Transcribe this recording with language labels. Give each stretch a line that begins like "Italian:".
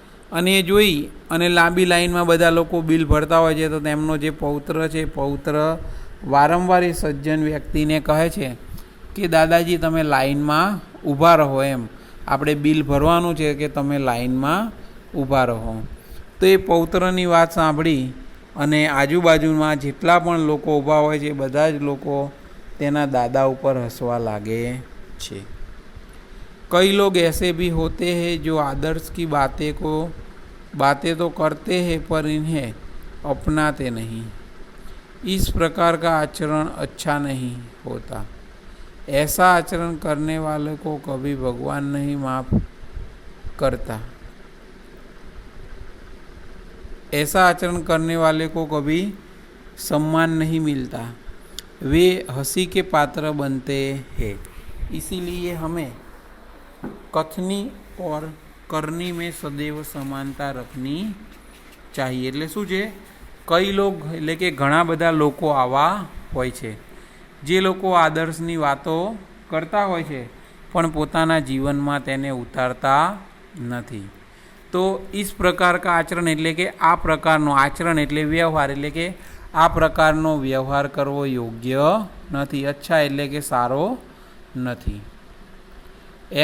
Gujarati: અને એ જોઈ અને લાંબી લાઈનમાં બધા લોકો બિલ ભરતા હોય છે, તો તેમનો જે પૌત્ર છે, પૌત્ર વારંવાર એ સજ્જન વ્યક્તિને કહે છે કે દાદાજી તમે લાઈનમાં ઊભા રહો, એમ આપણે બિલ ભરવાનું છે કે તમે લાઈનમાં ઊભા રહો। તો એ પૌત્રની વાત સાંભળી અને આજુબાજુમાં જેટલા પણ લોકો ઊભા હોય છે બધા જ લોકો તેના દાદા ઉપર હસવા લાગે છે।
Hindi: कई लोग ऐसे भी होते हैं जो आदर्श की बातें तो करते हैं पर इन्हें अपनाते नहीं। इस प्रकार का आचरण अच्छा नहीं होता। ऐसा आचरण करने वाले को कभी भगवान नहीं माफ करता। ऐसा आचरण करने वाले को कभी सम्मान नहीं मिलता, वे हंसी के पात्र बनते हैं। इसीलिए हमें कथनी और करनी में सदैव समानता रखनी चाहिए।
Gujarati: એટલે શું છે, કઈ લોગ એટલે કે ઘણા બધા લોકો આવા હોય છે જે લોકો આદર્શની વાતો કરતા હોય છે પણ પોતાના જીવનમાં તેને ઉતારતા નથી। તો
Hindi: इस प्रकार का आचरण
Gujarati: એટલે કે આ પ્રકારનો આચરણ એટલે વ્યવહાર, એટલે કે આ પ્રકારનો વ્યવહાર કરવો યોગ્ય નથી, अच्छा એટલે કે સારો નથી।